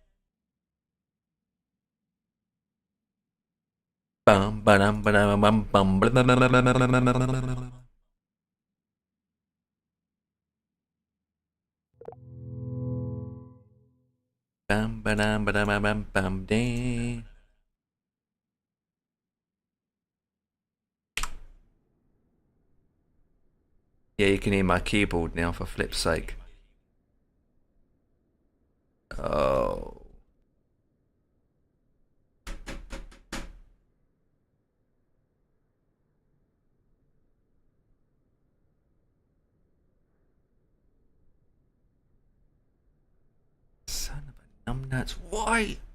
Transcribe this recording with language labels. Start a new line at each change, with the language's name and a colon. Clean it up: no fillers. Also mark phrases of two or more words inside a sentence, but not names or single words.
English: Bum ba-dum ba-dum bum bum blah, blah, blah, blah, blah, blah, blah, blah, blah. Bum ba-dum ba-dum bum bum dee. Yeah, you can hear my keyboard now, for flip's sake. Oh. Son of a numbnuts. Why?